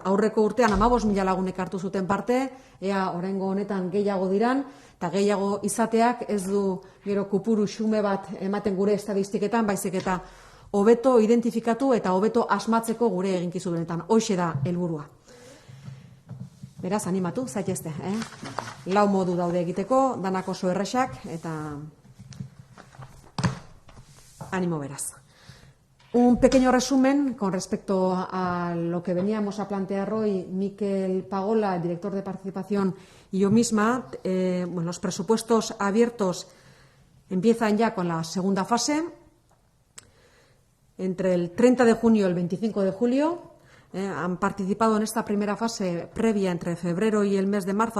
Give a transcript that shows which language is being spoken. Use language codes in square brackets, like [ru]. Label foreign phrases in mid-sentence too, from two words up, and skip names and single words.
[eu] Aurreko urtean 15.000 lagunek hartu zuten parte, ea oraingo honetan gehiago diran, eta gehiago izateak ez du gero kupuru xume bat ematen gure estadistiketan, baizik eta hobeto identifikatu eta hobeto asmatzeko gure eginkizunetan. Hoxe da helburua. Beraz, animatu, zaitezte. 4 modu daude egiteko, danak oso erresak, eta animo beraz. [es] Un pequeño resumen con respecto a lo que veníamos a plantear hoy, Miquel Pagola, el director de participación, y yo misma. Los presupuestos abiertos empiezan ya con la segunda fase. Entre el 30 de junio y el 25 de julio han participado en esta primera fase previa entre febrero y el mes de marzo.